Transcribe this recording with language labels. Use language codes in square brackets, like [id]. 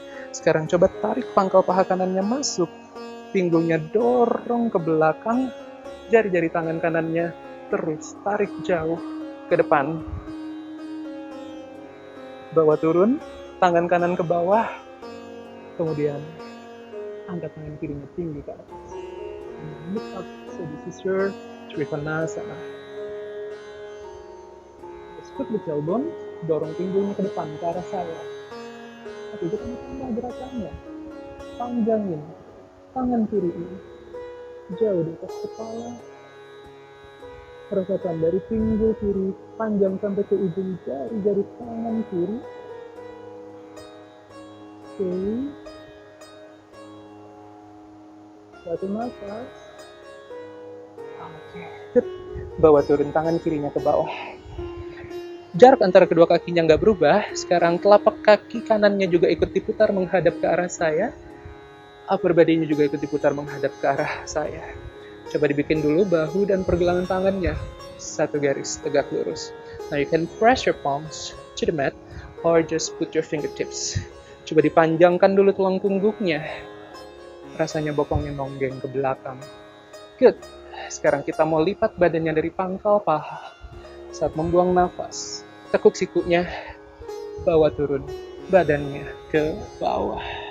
[id] Sekarang coba tarik pangkal paha kanannya masuk. Pinggulnya dorong ke belakang. Jari-jari tangan kanannya terus tarik jauh ke depan. Bawa turun, tangan kanan ke bawah. Kemudian angkat tangan kirinya tinggi ke atas. [en] Look up. So this is your Trikonasana. Scoop the tailbone, [id] dorong pinggulnya ke depan ke arah saya. Tapi kita tambah gerakannya. Panjangin tangan kiri ini jauh di atas kepala. Rasakan dari pinggul kiri panjang sampai ke ujung jari-jari tangan kiri. Oke. Satu nafas. Good. Bawa turun tangan kirinya ke bawah. Jarak antara kedua kakinya nggak berubah. Sekarang telapak kaki kanannya juga ikut diputar menghadap ke arah saya. Upper body-nya juga ikut diputar menghadap ke arah saya. Coba dibikin dulu bahu dan pergelangan tangannya satu garis tegak lurus. [en] Now you can press your palms to the mat or just put your fingertips. [id] Coba dipanjangkan dulu tulang punggungnya. Rasanya bokongnya nonggeng ke belakang. Good. Sekarang kita mau lipat badannya dari pangkal paha. Saat membuang nafas, tekuk sikunya, bawa turun badannya ke bawah.